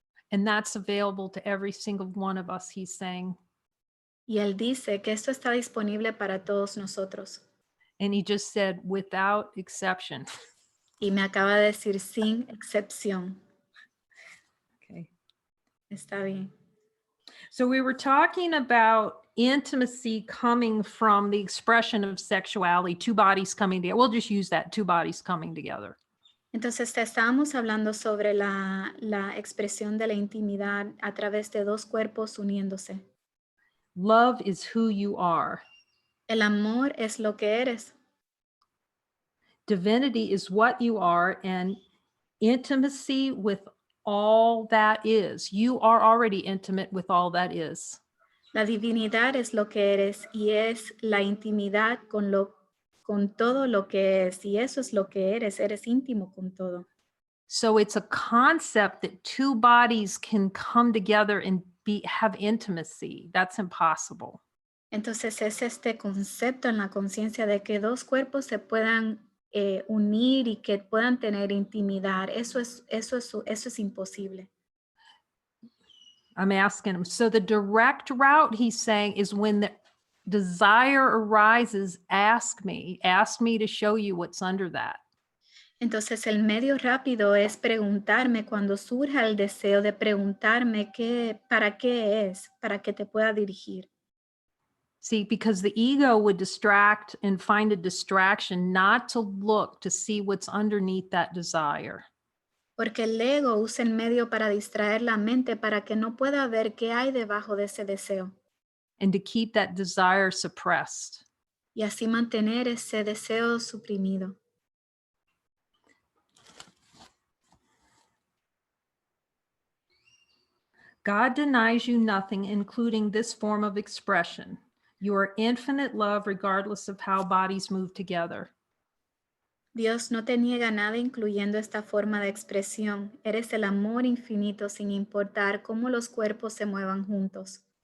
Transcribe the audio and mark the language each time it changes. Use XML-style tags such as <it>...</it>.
<en>And that's available to every single one of us, he's saying.</en> <es>Y él dice que esto está disponible para todos nosotros.</es> <en>And he just said, without exception.</en> <es>Y me acaba de decir sin excepción.</es> <en>Okay.</en> <es>Está bien.</es> <en>So we were talking about intimacy coming from the expression of sexuality, two bodies coming together. We'll just use that, two bodies coming together.</en> <es>Entonces estábamos hablando sobre la expresión de la intimidad a través de dos cuerpos uniéndose.</es> <en>Love is who you are.</en> <es>El amor es lo que eres.</es> <en>Divinity is what you are, and intimacy with all that is. You are already intimate with all that is.</en> <es>La divinidad es lo que eres y es la intimidad con todo lo que es. Y eso es lo que eres íntimo con todo.</es> <en>So it's a concept that two bodies can come together and have intimacy. That's impossible.</en> <es>Entonces es este concepto en la conciencia de que dos cuerpos se puedan unir y que puedan tener intimidad. Eso es imposible.</es> <en>I'm asking him. So the direct route, he's saying, is when the desire arises, ask me to show you what's under that.</en> <es>Entonces el medio rápido es preguntarme cuando surja el deseo de preguntarme para qué es, para que te pueda dirigir.</es> <en>See, because the ego would distract and find a distraction not to look to see what's underneath that desire.</en> <es>Porque el ego usa el medio para distraer la mente para que no pueda ver qué hay debajo de ese deseo.</es> <en>And to keep that desire suppressed.</en> <es>Y así mantener ese deseo suprimido.</es> <en>God denies you nothing, including this form of expression. You are infinite love regardless of how bodies move together.</en> <es>Dios no te niega nada incluyendo esta forma de expresión. Eres el amor infinito sin importar cómo los cuerpos se muevan juntos.</es>